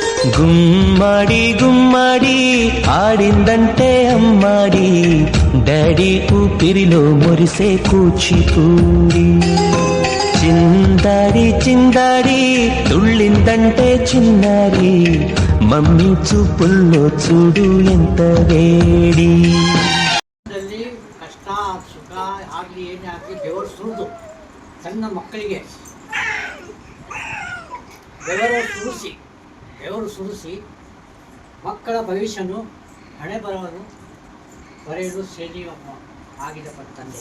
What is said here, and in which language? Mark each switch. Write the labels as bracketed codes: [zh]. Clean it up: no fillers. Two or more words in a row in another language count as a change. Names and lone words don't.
[te] గుమ్మడి గుమ్మడి ఆడిందంటే అమ్మాడి డాడీ ఊపిరిలో మురిసే కూచిపూడి చిందాడి చిందాడి తుళ్ళిందంటే చిన్నారి మమ్మీ చూపుల్లో చూడు ఎంత వేడి. [kn] ಕಷ್ಟ ಸುಖ ಆಗಲಿ ಏನೇ ಆಗಲಿ ಬೆವರು ಸುರಿದು ಸಣ್ಣ ಮಕ್ಕಳಿಗೆ ಬೆವರು ಸುರಿಸಿ ಮಕ್ಕಳ ಭವಿಷ್ಯನು ಹಣೆ ಬರವನ್ನು ಬರೆಯಲು ಸೇನೆಯ ಆಗಿದೆ ತಂದೆ.